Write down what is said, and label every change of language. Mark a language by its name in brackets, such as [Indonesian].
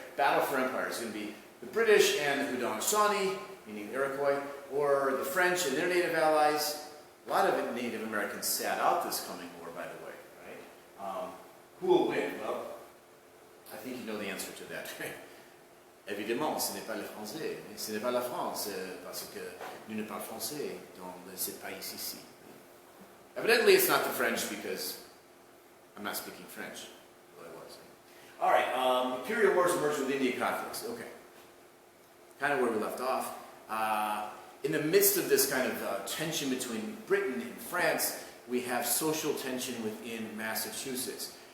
[English] Battle for Empire is going to be the British and the Haudenosaunee, meaning Iroquois, or the French and their native allies. A lot of Native Americans sat out this coming war, by the way, right? Who will win? Well, I think you know the answer to that, right? [French] Évidemment, ce n'est pas le français, ce n'est pas la France, parce que nous ne parlons français dans ce pays-ci. [English] Evidently, it's not the French because I'm not speaking French. Well, I was. All right, imperial wars emerged with Indian conflicts. Okay, kind of where we left off. In the midst of this kind of tension between Britain and France, we have social tension within Massachusetts.